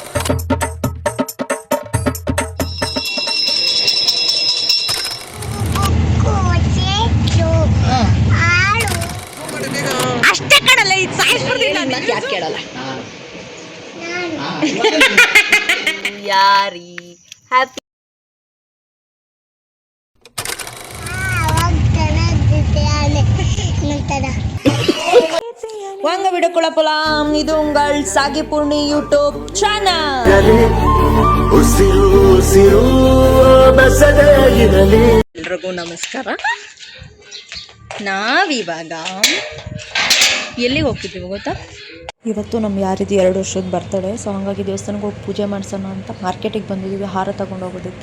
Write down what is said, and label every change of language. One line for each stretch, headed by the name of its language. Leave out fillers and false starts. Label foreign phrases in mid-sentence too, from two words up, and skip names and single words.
Kannada: ಅಷ್ಟೇ ಕಡಲ್ಲ ಇದು ಸಾಯಿಸ್ಬಿಡ್ತೀನಿ ಯಾಕೆ ಕೇಳಲ್ಲ ಯಾರಿ ಹ್ಯಾಪಿ
Tamil: வாங்க வீடியோக்குள்ள போலாம். இது உங்கள் சாகி பூர்ணி யூடியூப் சேனல்.
Kannada: ಎಲ್ರಿಗೂ ನಮಸ್ಕಾರ. ನಾವಿವಾಗ ಎಲ್ಲಿಗೆ ಹೋಗ್ತಿದ್ದೀವಿ ಗೊತ್ತಾ? ಇವತ್ತು ನಮ್ಮ ಯಾರಿದು 2 ವರ್ಷದ ಬರ್ತಡೆ. ಸೊ ಹಾಗಾಗಿ ದೇವಸ್ಥಾನಕ್ಕೆ ಹೋಗಿ ಪೂಜೆ ಮಾಡಿಸೋಣ ಅಂತ ಮಾರ್ಕೆಟಿಗೆ ಬಂದಿದ್ದೀವಿ ಹಾರ ತಗೊಂಡು ಹೋಗೋದಕ್ಕೆ.